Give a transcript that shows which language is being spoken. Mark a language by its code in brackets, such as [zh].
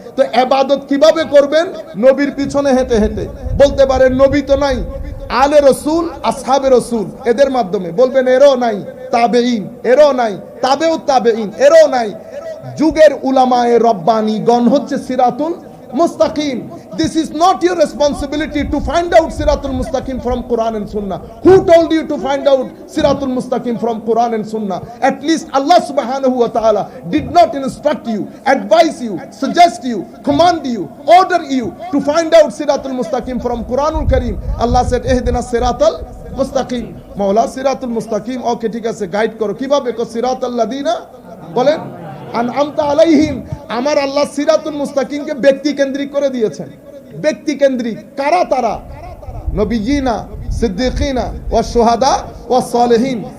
[bn] তো ইবাদত কিভাবে করবেন? নবীর পিছনে হেঁটে হেঁটে। বলতে পারেন নবী তো নাই, আলে রসুল, আসহাবে রসুল, এদের মাধ্যমে। বলবেন এরও নাই, তাবেঈন এরও নাই, তাবেউ তাবেঈন এরও নাই। যুগের উলামায়ে রব্বানি গণ হচ্ছে সিরাতুল মুস্তাকিম। [en] This is not your responsibility to find out Siratul Mustaqim from Quran and Sunnah. Who told you to find out Siratul Mustaqim from Quran and Sunnah? At least Allah subhanahu wa ta'ala did not instruct you, advise you, suggest you, command you, order you to find out Siratul Mustaqim from Quranul Kareem. Allah said, [ar] Ihdina Siratal Mustaqim. [bn] Maula Siratul Mustaqim, okay, ঠিক আছে, guide করো। কিভাবে? কো [ar] সিরাতাল লাযিনা, [bn] বলেন, [ar] আনআমতা আলাইহিম। [bn] আমার আল্লাহ সিরাতুল মুস্তাকিমকে ব্যক্তি কেন্দ্রিক করে দিয়েছেন। ব্যক্তি কেন্দ্রিক কারা? তারা [ar] নবীজিনা, সিদ্দিকিনা ওয়া শুহাদা ওয়া সালেহিন।